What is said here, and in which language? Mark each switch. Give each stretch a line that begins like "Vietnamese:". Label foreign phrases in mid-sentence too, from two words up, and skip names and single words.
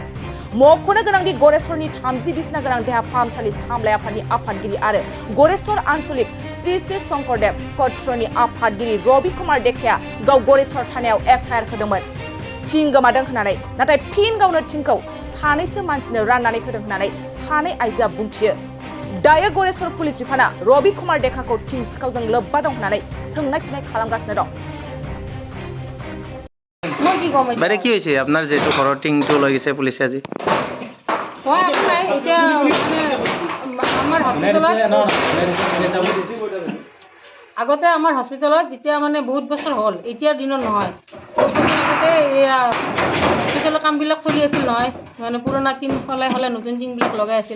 Bodo: मख'नो गोनांदि गरेस्वरनि 30 बिसना गोनां देहा फाहामसालि सामलाय आफादनि आफादगिरि आरो गरेस्वर आन्चलिक श्री श्री शंकरदेव कट्रनि आफादगिरि रवि कुमार डेकाया गाव गरेस्वर थानायाव एफआईआर होदोंमोन थिं गोमादों होननानै। नाथाय फिन गावनो थिंखौ सानैसो मानसिनो राननानै होदों होननानै सानै आइजोआ बुंथियो। दायो गरेस्वर पुलिस बिफाना रवि कुमार डेकाखौ थिं सिखावजों लोब्बा दं होननानै सोंनाय फिननाय खालामगासिनो दं।
Bangla: বাইরে কি হয়েছে আপনার
Assamese: যেহেতু ঘৰৰ টিংটো লৈ গৈছে পুলিচে আজি আগতে আমাৰ হস্পিটেলত যেতিয়া মানে বহুত বছৰ হ'ল, এতিয়াৰ দিনত নহয়, বহুত বছৰ আগতে এয়া হস্পিটেলৰ কামবিলাক চলি আছিল নহয়, মানে পুৰণা টিং সলাই সলাই নতুন টিংবিলাক লগাই আছিল।